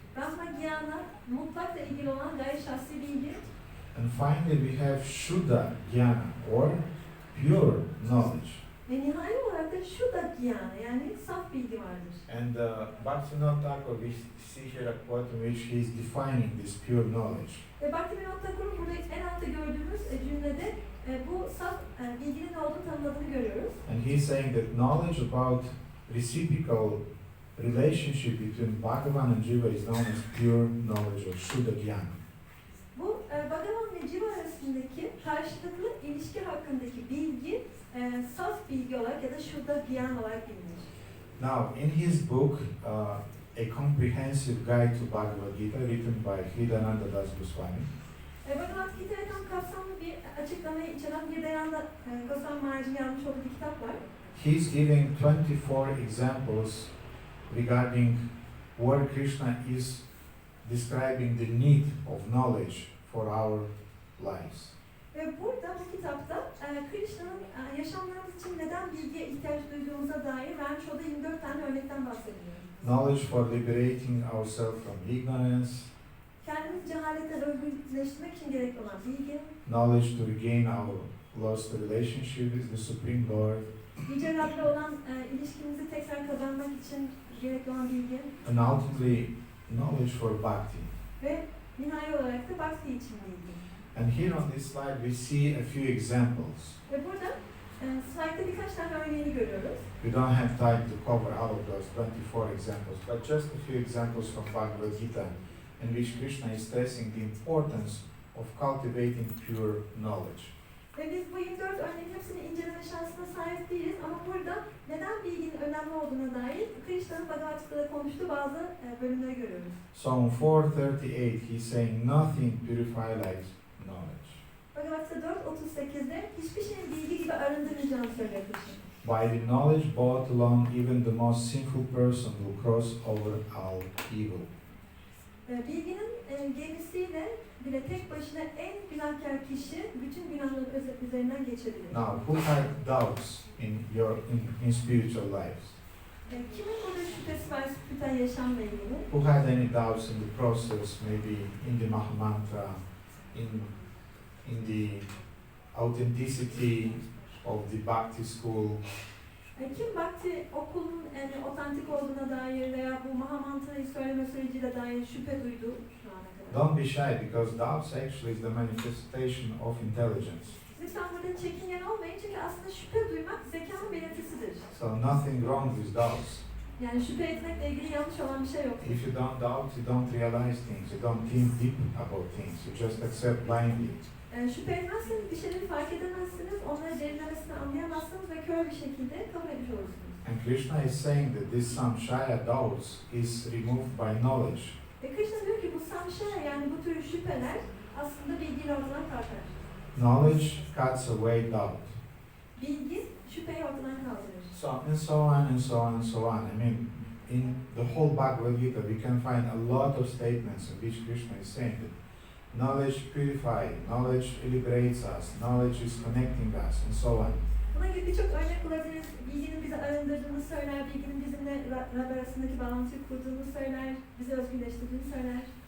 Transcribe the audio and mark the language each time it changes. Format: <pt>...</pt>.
<tr>Brahma gyana mutlakla ilgili olan gayri şahsi bilgi.</tr> <en>And finally we have Shuddha jnana or pure knowledge.</en> <tr>Ve nihai olarak da Shuddha gyana yani saf bilgi vardır.</tr> <en>And Bhaktivinoda Thakur, we see here a quote in which he is defining this pure knowledge.</en> <tr>Ve Bhaktivinoda Thakur'un burada en altta gördüğümüz cümlede bu saf bilginin ne olduğunu tanımladığını görüyoruz.</tr> <en>And he's saying that knowledge about reciprocal relationship between Bhagavan and Jiva is known as pure knowledge or Shuddha jnana.</en> <tr>Bu Bhagavan ve Jiva arasındaki karşılıklı ilişki hakkındaki bilgi saf bilgi olarak ya da Shuddha gyana olarak bilinir.</tr> <en>Now, in his book, A Comprehensive Guide to Bhagavad Gita, written by Hridayananda Das Goswami,</en> <tr>Bhagavad Gita'ya tam kapsamlı bir açıklamayı içeren Hridayananda Goswami Maharaj'ın yazmış olduğu bir kitap var.</tr> <en>he's giving 24 examples regarding where Krishna is describing the need of knowledge for our lives.</en> <tr>Ve burada bu kitapta Krishna'nın yaşamlarımız için neden bilgiye ihtiyaç duyduğumuza dair vermiş olduğu 24 tane örnekten bahsediyor.</tr> <en>Knowledge for liberating ourselves from ignorance,</en> <tr>Kendimizi cehaletten özgürleştirmek için gerekli olan bilgi,</tr> <en>knowledge to regain our lost relationship with the Supreme Lord,</en> <tr>Yüce Rab'le olan ilişkimizi tekrar kazanmak için gerekli olan bilgi</tr> <en>and ultimately knowledge for bhakti.</en> <tr>ve nihai olarak da bhakti için bilgi.</tr> <en>And here on this slide we see a few examples.</en> <tr>Ve burada slide'da birkaç tane örneğini görüyoruz.</tr> <en>We don't have time to cover all of those 24 examples, but just a few examples from Bhagavad Gita in which Krishna is stressing the importance of cultivating pure knowledge.</en> <tr>Ve biz bu 24 örneğin hepsini inceleme şansına sahip değiliz ama burada neden bilginin önemli olduğuna dair Krishna'nın Bhagavad Gita'da konuştuğu bazı bölümleri görüyoruz.</tr> <en>Psalm 4:38, he's saying nothing purifies like knowledge.</en> <tr>Bhagavad Gita 4:38'de hiçbir şeyin bilgi gibi arındırmayacağını söylüyor Krishna.</tr> <en>By the knowledge brought along, even the most sinful person will cross over all evil.</en> <tr>Bilginin gemisiyle bile tek başına en günahkar kişi bütün günahların üzerinden geçebilir.</tr> <en>Now, who had doubts in spiritual lives?</en> <tr>Kimin burada şüphesi var spiritüel yaşamla ilgili?</tr> <en>Who had any doubts in the process, maybe in the Mahamantra, in the authenticity of the Bhakti school?</en> <tr>Kim Bhakti okulun otantik olduğuna dair veya bu Mahamantra'yı söyleme süreciyle dair şüphe duydu şu ana kadar?</tr> <en>Don't be shy, because doubts actually is the manifestation of intelligence.</en> <tr>Lütfen burada çekingen olmayın çünkü aslında şüphe duymak zekanın belirtisidir.</tr> <en>So nothing wrong with doubts.</en> <tr>Yani şüphe etmekle ilgili yanlış olan bir şey yok.</tr> <en>If you don't doubt, you don't realize things, you don't think deep about things, you just accept blindly.</en> <tr>Şüphe etmezseniz bir şeyleri fark edemezsiniz, onları derinlemesine anlayamazsınız ve kör bir şekilde kabul etmiş olursunuz.</tr> <en>And Krishna is saying that this samshaya doubts is removed by knowledge.</en> <tr>Ve Krishna diyor ki bu samşaya yani bu tür şüpheler aslında bilgiyle ortadan kalkar.</tr> <en>Knowledge cuts away doubt.</en> <tr>Bilgi şüpheyi ortadan kaldırır.</tr> <en>So and so on and so on and so on. I mean, in the whole Bhagavad Gita, we can find a lot of statements in which Krishna is saying that knowledge purifies, knowledge liberates us, knowledge is connecting us, and so on.</en> <tr>Buna gibi birçok örnek bulabiliriz. Bilginin bizi arındırdığını söyler, bilginin bizimle Rab arasındaki bağlantıyı kurduğunu söyler, bizi özgürleştirdiğini söyler.</tr>